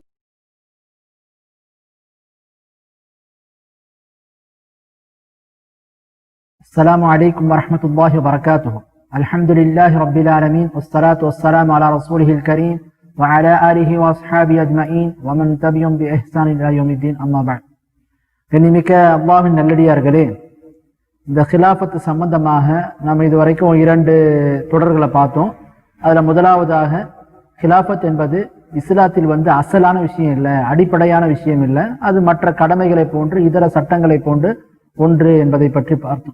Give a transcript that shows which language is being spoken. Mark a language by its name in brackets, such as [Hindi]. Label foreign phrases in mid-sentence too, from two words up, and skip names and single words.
[Arabic] السلام عليكم ورحمة الله وبركاته. الحمد لله رب العالمين والصلاة والسلام على رسوله الكريم وعلى آله وأصحابه أجمعين ومن تبعهم بإحسان إلى يوم الدين أما بعد. [Tamil] கண்ணிமிக்க அல்லாஹ்வின் நல்லடியார்களே, இந்த ஹிலாஃபத் சம்பந்தமாக நாம் இதுவரைக்கும் 2 தொடர்களை பார்த்தோம். அதில் முதலாவதாக ஹிலாஃபத் என்பது இஸ்லாத்தில் அசலான விஷயம் இல்லை, அடிப்படையான விஷயம் இல்லை, அது மற்ற கடமைகளை போன்று இதர சட்டங்களை போன்று ஒன்று என்பதை பற்றி பார்த்தோம்.